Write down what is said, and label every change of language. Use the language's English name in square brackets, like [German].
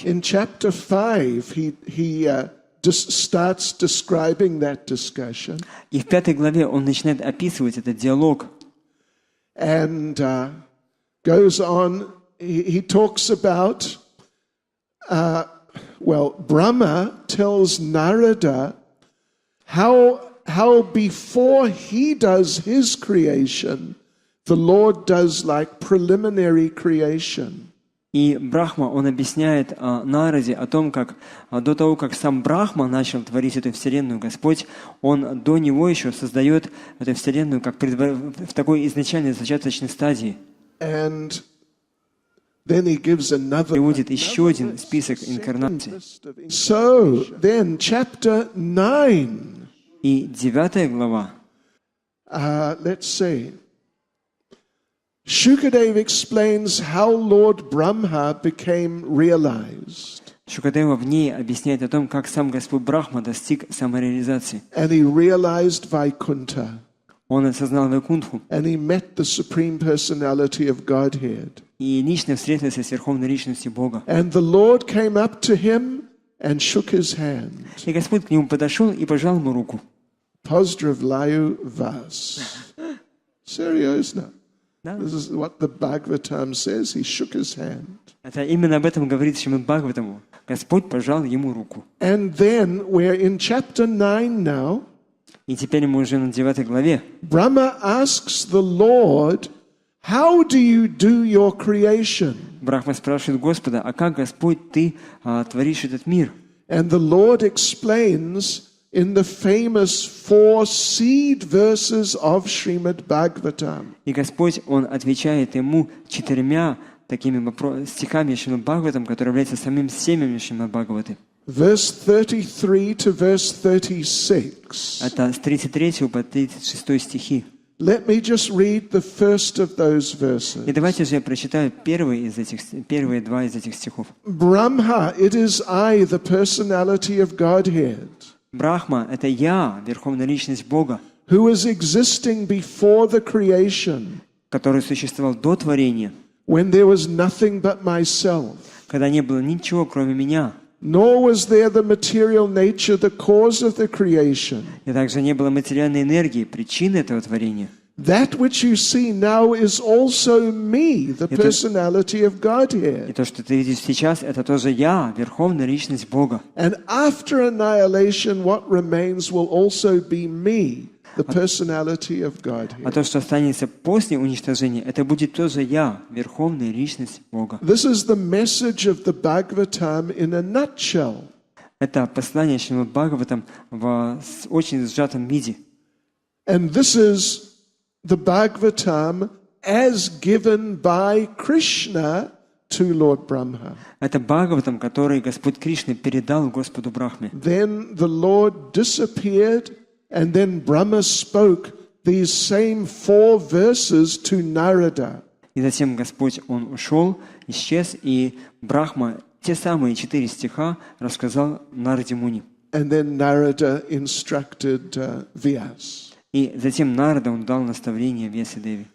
[English] In chapter 5, he starts describing that discussion. [Russian] И в 5 главе он начинает описывать этот диалог. [English] And goes on, he talks about, Brahma tells Narada how before he does his creation, the Lord does like preliminary creation. [Russian] И Брахма, он объясняет Нараде о том, как до того, как сам Брахма начал творить эту вселенную, Господь, он до него еще создает эту вселенную как в такой изначальной зачаточной стадии. [English] And then he gives another. [Russian] Приводит еще один список инкарнаций. [English] So then, chapter 9. [Russian] И 9 глава. [English] Let's see. Shukadev explains how Lord Brahma became realized. [Russian] Шукадева в ней объясняет о том, как сам Господь Брахма достиг самореализации. [English] And he realized Vaikuntha. [Russian] Он осознал Вайкунтху. [English] And he met the supreme personality of Godhead. [Russian] И лично встретился с верховной личностью Бога. [English] And the Lord came up to him and shook his hand. [Russian] И Господь к нему подошел и пожал ему руку. Pozdravляю вас. Серьезно. Да. [English] This is what the Bhagavatam says. He shook his hand. [Russian] Это именно об этом говорит Шримад Бхагаватаму. Господь пожал ему руку. [English] And then we're in chapter 9 now. [Russian] И теперь мы уже на 9 главе. [English] Brahma asks the Lord, how do you do your creation? [Russian] Брахма спрашивает Господа, а как, Господь, ты творишь этот мир? [English] And the Lord explains in the famous 4 seed verses of Shrimad Bhagavatam. [Russian] И Господь, Он отвечает ему 4 такими стихами Шримад Бхагаватам, которые являются самим семенем Шримад Бхагаваты. [English] Verse 33 to verse 36. [Russian] Это с 33 по 36 стихи. [English] Let me just read the first of those verses. [Russian] И давайте же я прочитаю первые 2 из этих стихов. [English] Brahma, it is I, the personality of Godhead, [Russian] Брахма — это я, Верховная Личность Бога, [English] who is existing before the creation, [Russian] который существовал до творения, [English] when there was nothing but myself, [Russian] когда не было ничего, кроме меня. [English] nor was there the material nature, the cause of the creation. [Russian] И также не было материальной энергии, причины этого творения. [English] That which you see now is also me, the personality of [Russian] И [English] Godhead. [Russian] то, что ты видишь сейчас, это тоже я, Верховная Личность Бога. [English] And after annihilation, what remains will also be me, the personality of [Russian] А [English] Godhead. [Russian] то, что останется после уничтожения, это будет тоже я, Верховная Личность Бога. [English] This is the message of the Bhagavatam in a nutshell. [Russian] Это послание Шримад Бхагаватам в очень сжатом виде. [English] And this is the Bhagavatam as given by Krishna to Lord Brahma. [Russian] Это Бхагаватам, который Господь Кришна передал Господу Брахме. [English] Then the Lord disappeared, and then Brahma spoke these same 4 verses to Narada. [Russian] И затем Господь, Он ушел, исчез, и Брахма те самые 4 стиха рассказал Нараде Муни. [English] And then Narada instructed Vyas. [Russian] И затем Нарада, он дал наставление Вьясадеве.